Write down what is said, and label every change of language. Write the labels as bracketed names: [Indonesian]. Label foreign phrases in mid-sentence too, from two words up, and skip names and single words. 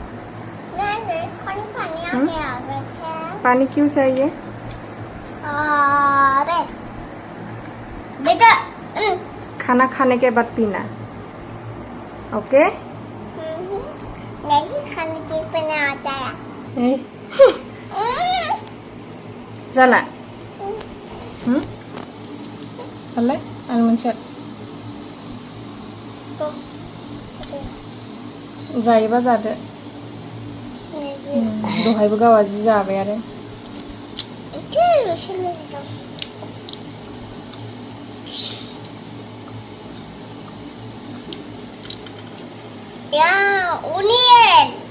[Hindi] पानी क्यों चाहिए खाना खाने के बाद पीना ओके Eh. [Bodo] जाला. Alay, मोनसे जायोबा जादो दहायबो गावा जि जाबाय आरो onion